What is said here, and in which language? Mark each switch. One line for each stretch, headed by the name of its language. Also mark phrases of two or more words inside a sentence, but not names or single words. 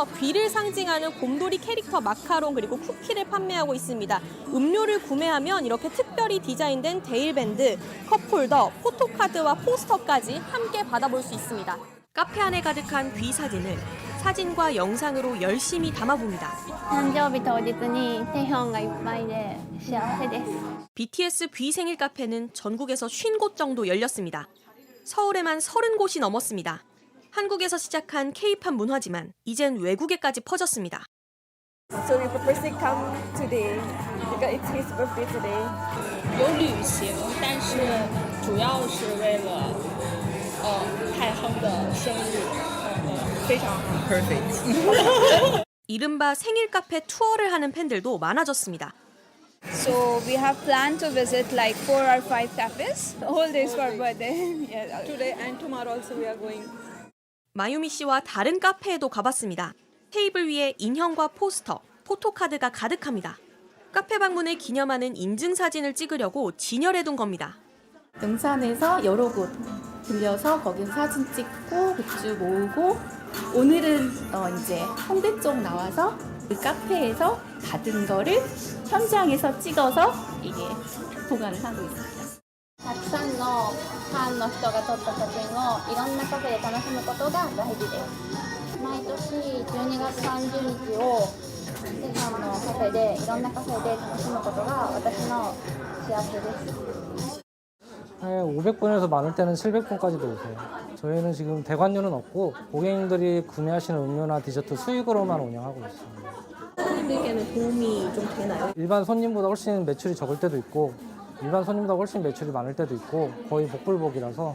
Korean: V를 상징하는 곰돌이 캐릭터 마카롱 그리고 쿠키를 판매하고 있습니다. 음료를 구매하면 이렇게 특별히 디자인된 데일밴드, 컵홀더, 포토카드와 포스터까지 함께 받아볼 수 있습니다. 카페 안에 가득한 V 사진을 사진과 영상으로 열심히 담아봅니다.
Japanese: 誕生日当日にテヒョンがいっぱいで幸せです。
Korean: BTS V 생일 카페는 전국에서 50곳 정도 열렸습니다. 서울에만 30곳이 넘었습니다. 한국에서 시작한 K-팝 문화지만 이젠 외국에까지 퍼졌습니다.
English: So we purposely come today because it's his birthday today.
Chinese: 有旅行，但是主要是为了太亨的生日，非常好 ，perfect。
Korean: 이른바 생일 카페 투어를 하는 팬들도 많아졌습니다.
English: So we have planned to visit like 4 or 5 cafes. The whole day is for birthday. Yeah. Today and tomorrow also we are going.
Korean: 마유미 씨와 다른 카페에도 가봤습니다. 테이블 위에 인형과 포스터, 포토카드가 가득합니다. 카페 방문을 기념하는 인증사진을 찍으려고 진열해둔 겁니다. 등산에서 여러 곳 들려서 거기서 사진 찍고 굿즈 모으고 오늘은 이제 홍대 쪽 나와서 그 카페에서 받은 거를 현장에서 찍어서 이게 보관을 하고 있습니다.
Japanese: たくさんのファンの人が撮った写真をいろんなカフェで楽しむことが大事です。毎年12月30日をテヘランのカフェでいろんなカフェで楽しむことが私の幸せです。
Korean: 500분에서 많을 때는 700분까지도 오세요. 저희는 지금 대관료는 없고 고객님들이 구매하시는 음료나 디저트 수익으로만 운영하고 있습니다. 손님들께는 도움이 좀 되나요? 일반 손님보다 훨씬 매출이 적을 때도 있고 일반 손님보다 훨씬 매출이 많을 때도 있고 거의 복불복이라서